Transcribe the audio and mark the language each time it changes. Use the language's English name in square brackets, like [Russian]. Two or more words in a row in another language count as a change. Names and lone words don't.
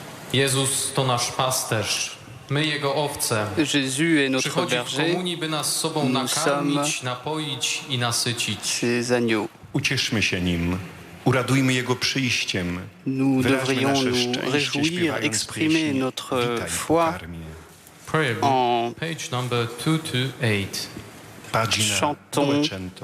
[Polish] Jezus to nasz pasterz. My jego owce. [French] Jésus est notre [Polish] Przychodzi w [French] berger. [Polish] komunii, by nas sobą [French] Nous [Polish] nakarmić, napoić i nasycić. [French] Ses agneaux. [Polish] Ucieszmy się nim. Uradujmy Jego przyjściem. [French] Nous [Polish] Wyraźmy [French] devrions [Polish] nasze [French] nous [Polish] szczęście, [French] réjouir, [Polish] śpiewając [French] exprimer [Polish] pieśń [French] notre [Polish] Witaj w [French] foi [Polish] pokarmie. [English] Prayer book, [French] en [English] page number 228. [Italian] Pagina [French] chantant [Italian] 200.